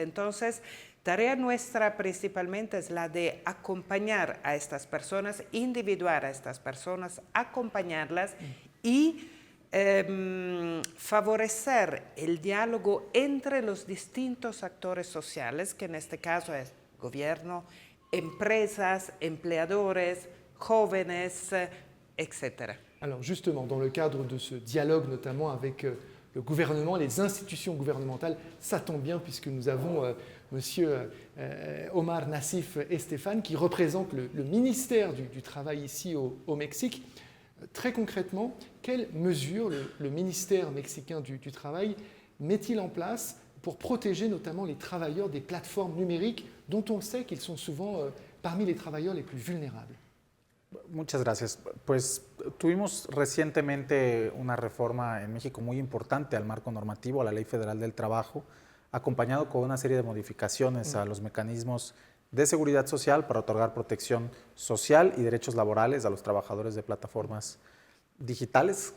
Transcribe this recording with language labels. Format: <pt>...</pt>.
<es>Entonces, tarea nuestra principalmente es la de acompañar a estas personas, individuar a estas personas, acompañarlas y favorecer el diálogo entre los distintos actores sociales, que en este caso es gobierno, empresas, empleadores, jóvenes, etc.</es> <fr>Alors justement, dans le cadre de ce dialogue, notamment avec le gouvernement, les institutions gouvernementales, ça tombe bien puisque nous avons Monsieur Omar Nassif Estefan qui représente le ministère du Travail ici au Mexique. Très concrètement, quelles mesures le ministère mexicain du Travail met-il en place pour protéger notamment les travailleurs des plateformes numériques dont on sait qu'ils sont souvent parmi les travailleurs les plus vulnérables?</fr> <es>Muchas gracias. Pues tuvimos recientemente una reforma en México muy importante al marco normativo, a la Ley Federal del Trabajo, acompañado con una serie de modificaciones a los mecanismos de seguridad social para otorgar protección social y derechos laborales a los trabajadores de plataformas digitales.</es>